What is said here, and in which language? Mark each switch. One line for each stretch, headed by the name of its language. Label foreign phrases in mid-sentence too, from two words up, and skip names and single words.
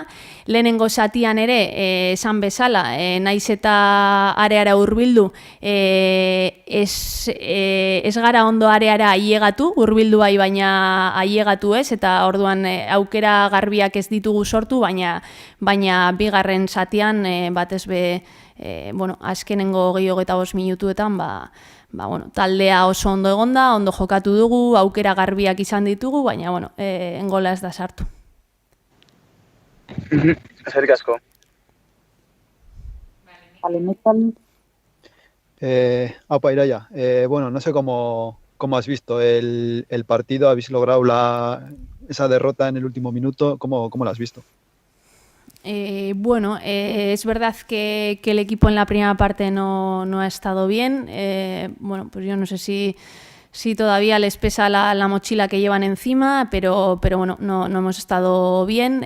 Basque: Lehenengo zatian ere, esan bezala, naiz eta areara hurbildu, ez gara ondo areara ailegatu, hurbildu bai baina ailegatu ez, eta orduan aukera garbiak ez ditugu sortu, baina bigarren zatian batez be, azkenengo 25 minutuetan, taldea oso ondo egonda, ondo jokatu dugu, aukera garbiak izan ditugu, baina, engola ez da sartu. Eskerrik asko. Aupa Iraia,
Spanish: no sé cómo has visto el partido, habéis logrado esa derrota en el último minuto, ¿cómo la has visto? Es verdad que el equipo en la primera parte no ha estado bien. Pues yo no sé si todavía les pesa la mochila que llevan encima, pero no hemos estado bien.